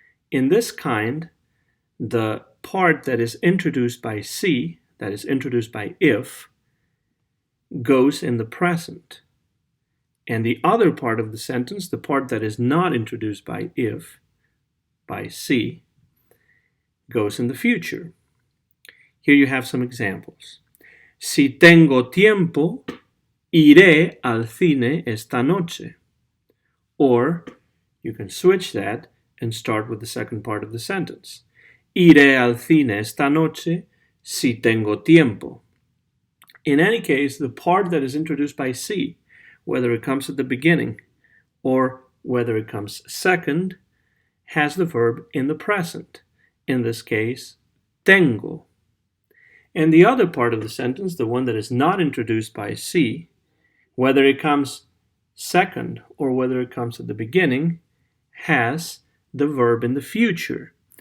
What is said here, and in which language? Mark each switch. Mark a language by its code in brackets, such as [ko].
[en] In this kind, the part that is introduced by sí, that is introduced by if, goes in the present. And the other part of the sentence, the part that is not introduced by if, by sí, goes in the future. Here you have some examples. [es] Si tengo tiempo, iré al cine esta noche. [en] Or you can switch that and start with the second part of the sentence. [es] Iré al cine esta noche si tengo tiempo. [en] In any case, the part that is introduced by si, whether it comes at the beginning or whether it comes second, has the verb in the present. In this case, tengo. And the other part of the sentence, the one that is not introduced by si, whether it comes second or whether it comes at the beginning, has the verb in the future.